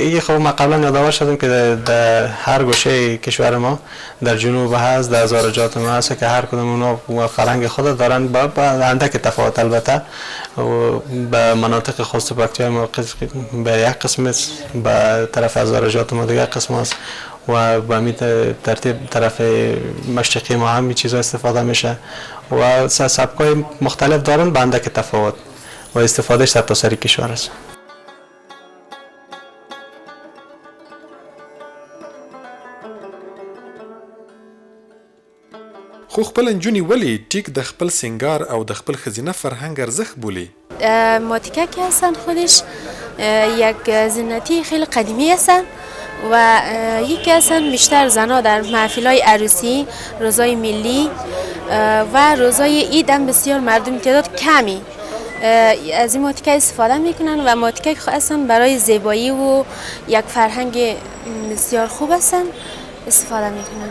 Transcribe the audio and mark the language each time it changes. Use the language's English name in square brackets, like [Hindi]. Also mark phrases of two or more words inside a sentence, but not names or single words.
[Persian] این خب ما قبلا یادآور شدیم که در هر گوشه کشور ما در جنوب هست، در هزارجات ما هست که هر کدوم اونا فرهنگ خود دارن با اندک تفاوت البته به مناطق خاص پکتیا ما به یک قسم است، به طرف هزارجات ما دیگه قسم است و به همین ترتیب طرف مشرقی ما هم چیزا استفاده میشه و سبکای مختلف دارن به اندک تفاوت و استفادهش در سری کشور است. [Pashto] خو خپل نجونی ولی ټیک د خپل سنگار او د خپل خزینه فرهنگ ارزښت بولی؟ [Persian] ماتیکا که هستن خودش یک زینتی خیلی قدیمی هستن و یکی هستن بیشتر زنها در محفل‌های عروسی، روزای ملی و روزای عید هم بسیار مردم تعداد کمی از این ماتیکا استفاده میکنن و ماتیکا که هستن برای زیبایی و یک فرهنگ بسیار خوب هستن استفاده میکنن.